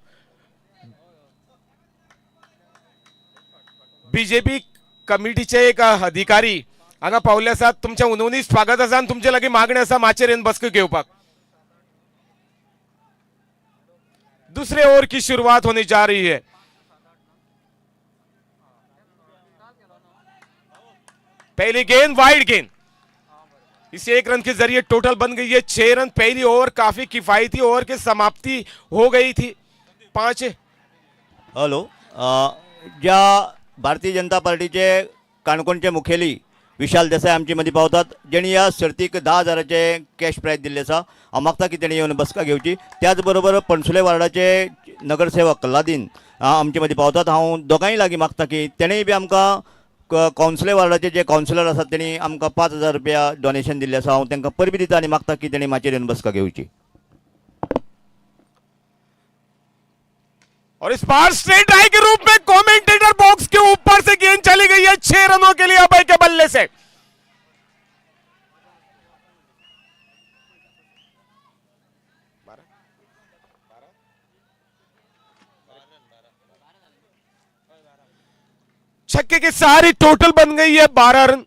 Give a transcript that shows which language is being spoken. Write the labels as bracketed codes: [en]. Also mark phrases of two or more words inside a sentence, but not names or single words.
[kok] बीजेपी कमिटीचे एक अधिकारी हांगा पावले आसात। तुमचे उनवणी स्वागत आसा आनी तुमचे लागीं मागणी आसा माचेर येवन बसको घेवपाक। [hi] दूसरे ओवर की शुरुआत होने जा रही है। पहली गेंद वाइड गेंद, इस 1 रन के जरिए टोटल बन गई है 6 रन। पहली ओवर काफी किफायती ओवर की समाप्ति हो गई थी 5। [kok] हॅलो, ज्या भारतीय जनता पार्टीचे काणकोणचे मुखेली विशाल देसाई आमचे मदीं पावतात, जेणी ह्या सर्तीक 10,000चे कॅश प्राइज दिल्ले आसा। हांव मागता की तेणी येवन बसका घेवची। त्याच बरोबर पणसुले वार्डाचे नगरसेवक कल्लादीन आमचे मदीं पावतात। हांव दोगांय लागीं मागता की तेणेय बी आमकां कावन्सिले वार्डाचे जे कावन्सिलर आसात तेणी आमकां 5,000 रुपया डोनेशन दिल्लें आसा। हांव तांकां परबी दिता आनी मागता की तेणी माचयेर येवन बसका घेवची। [hi] और इस बार स्ट्रेट ड्राइव के रूप में कमेंटेटर बॉक्स के ऊपर से गेंद चली गई है 6 रनों के लिए अभय के बल्ले से। छक्के की सारी टोटल बन गई है 12 रन।